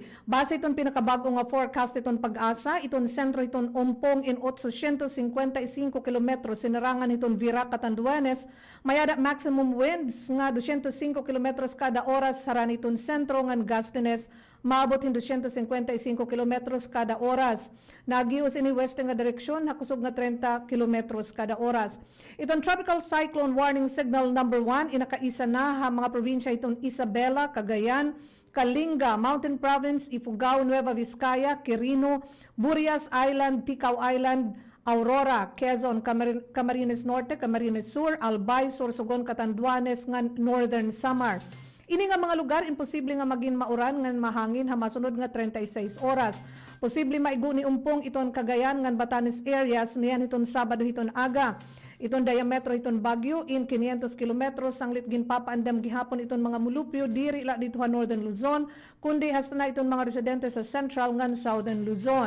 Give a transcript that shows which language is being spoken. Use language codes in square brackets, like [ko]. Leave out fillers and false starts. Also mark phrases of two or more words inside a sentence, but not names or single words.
[war] Base iton pinakabago nga forecast iton pag-asa, iton sentro hiton Ompong in 855 kilometros sinarangan hiton Virac, Catanduanes, mayada maximum winds nga 205 kilometros kada oras saran iton sentro nga Gastenes, maabot hin 255 kilometros kada oras. Nagius ini weste nga direksyon, nakusog nga 30 kilometros kada oras. Itong [en] tropical cyclone warning signal number 1, [war] inakaisa na ha mga probinsya itong Isabela, Cagayan, Kalinga, Mountain Province, Ifugao, Nueva Vizcaya, Quirino, Burias Island, Ticao Island, Aurora, Quezon, Camarines Norte, Camarines Sur, Albay, Sorsogon, Catanduanes, nga Northern Samar. Ini nga mga lugar, imposible nga maging mauran ngan mahangin ha masunod nga 36 oras. Posible maigo ni umpong iton Cagayan ngan Batanes areas niyan iton Sabado hiton aga. Iton diametro iton Bagyo in 500 kilometros sanglit ginpapaandam gihapon iton mga mulupyo diri la dito ha Northern Luzon kundi hasta na iton mga residente sa Central ngan Southern Luzon.